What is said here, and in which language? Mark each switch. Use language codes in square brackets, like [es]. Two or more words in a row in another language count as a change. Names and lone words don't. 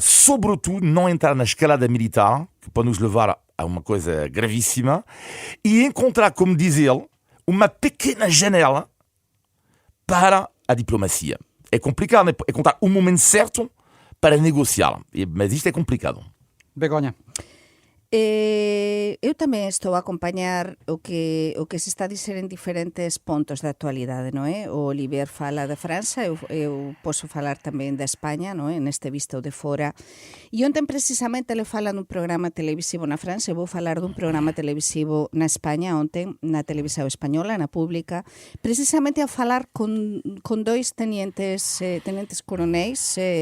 [pt] Sobretudo, não entrar na escalada militar, que pode nos levar a uma coisa gravíssima, e encontrar, como diz ele, uma pequena janela para a diplomacia. É complicado, né? É encontrar o momento certo para negociar, mas isto é complicado. Begonha. [gl] Eu tamén estou a acompañar o que se está a dizer en diferentes pontos da actualidade, non é? O Olivier fala de França, eu posso falar tamén de España, non é? Neste visto de fora. E ontem precisamente ele fala dun programa televisivo na França, eu vou falar dun programa televisivo na España ontem, na televisión española, na pública, precisamente a falar con dois tenentes coronéis,